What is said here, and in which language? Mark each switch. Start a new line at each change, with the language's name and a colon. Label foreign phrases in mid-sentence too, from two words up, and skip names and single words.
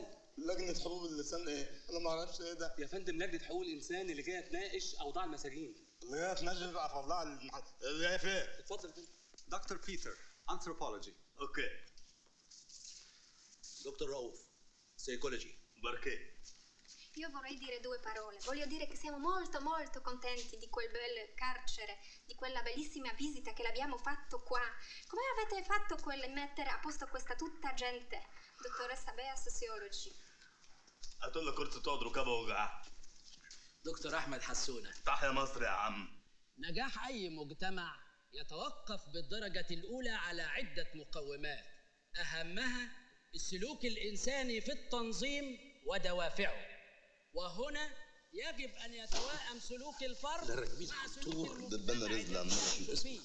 Arabic: لجنه حقوق اللسان ايه؟ انا ما اعرفش ايه ده. يا فندم لجنه حقوق الانسان اللي جايه تناقش اوضاع المساجين. اللي هي تنجم بقى في اوضاع اللي هي فين؟ اتفضل يا فندم. دكتور بيتر anthropology. اوكي.
Italian: Dottor Rauf, psychology. بركي. Io vorrei dire due parole. Voglio dire che siamo molto contenti di quel bel carcere, di quella bellissima visita che l'abbiamo fatto qua. Come avete fatto mettere a posto questa tutta gente? Dottoressa Bea, Sociology.
Arabic: هاتوا لنا كرسي تقعد ركابه وجعها. دكتور أحمد حسونة. تحيا مصر يا عم. نجاح أي مجتمع يتوقف بالدرجة الأولى على عدة مقومات، أهمها السلوك الإنساني في التنظيم ودوافعه، وهنا يجب أن يتوائم سلوك الفرد مع سلوك المجتمع فيه.